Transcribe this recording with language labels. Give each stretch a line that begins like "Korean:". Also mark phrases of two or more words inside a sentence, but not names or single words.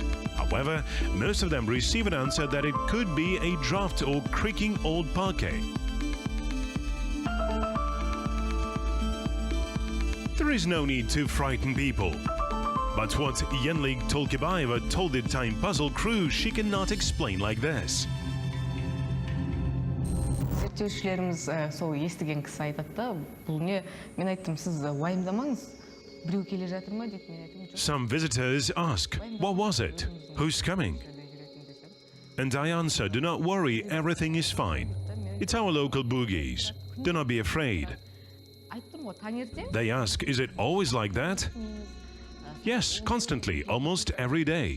English: However, most of them receive an answer that it could be a draft or creaking old parquet. There is no need to frighten people. But what Yenlig Tolkibaeva told the Time Puzzle crew she cannot explain like this.
Kazakh: Зерттеушілеріміз сол естіген кісі айтады да, бұл не? Мен айттым, сіз уайымдамаңыз. Біреу келе жатыр ма дейді, мен айттым.
English: Some visitors ask, what was it? Who's coming? And I answer, do not worry, everything is fine. It's our local boogies. Do not be afraid. They ask, is it always like that? Yes, constantly, almost every day.